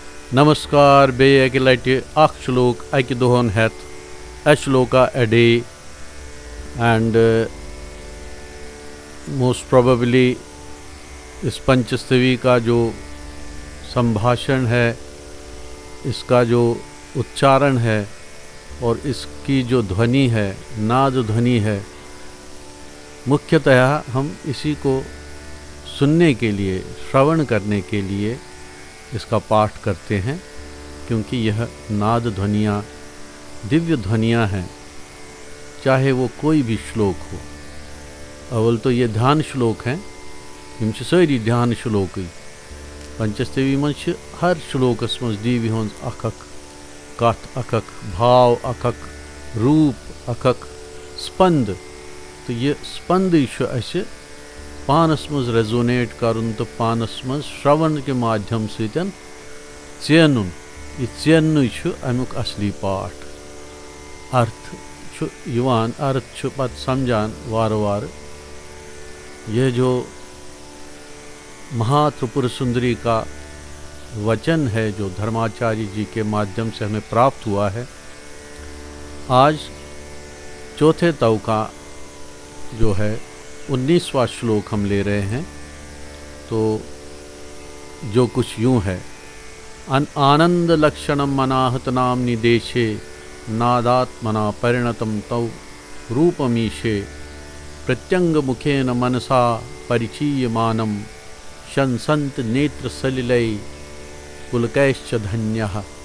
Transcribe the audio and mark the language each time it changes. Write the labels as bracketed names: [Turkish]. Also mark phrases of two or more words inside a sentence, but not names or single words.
[Kashmiri] नमस्कार बेय अकि लटि अख श्लोक अकि दोहन हेत [English] a shloka a day and most probably [Hindi] इस पंचस्तवी का जो संभाषण है, इसका जो उच्चारण है और इसकी जो ध्वनि है, नाद ध्वनि है, मुख्यतः हम इसी को सुनने के लिए, श्रवण करने के लिए इसका पाठ करते हैं, क्योंकि यह नाद ध्वनियाँ दिव्य ध्वनियाँ हैं। चाहे वो कोई भी श्लोक हो, अव्वल तो ये ध्यान श्लोक हैं, [Kashmiri] यम सारी ध्यान श्लोक पंचस्तवी मज हर श्लोकस मज दीवी हुंद अखक कथ अखक भाव अखक रूप अखक स्पंद। तो ये स्पंद अस पानस मज रेजोनेट करुन तो पानस मज श्रवण [Hindi] के माध्यम से [Kashmiri] चेनुन, यह चेन अमुक असली पाठ। अर्थ पत समझान वार वार। [Hindi] यह जो महात्रिपुर सुंदरी का वचन है, जो धर्माचार्य जी के माध्यम से हमें प्राप्त हुआ है, आज चौथे तव का जो है 19वां श्लोक हम ले रहे हैं। तो जो कुछ यूँ है, [Sanskrit] आनंद लक्षणम मनाहत नामनि देशे नादात्मना परिणतम तौ रूपमीशे प्रत्यंग मुखेन मनसा परिचीयमानम शंसंत नेत्र सलिलै पुलकैश्च धन्यः।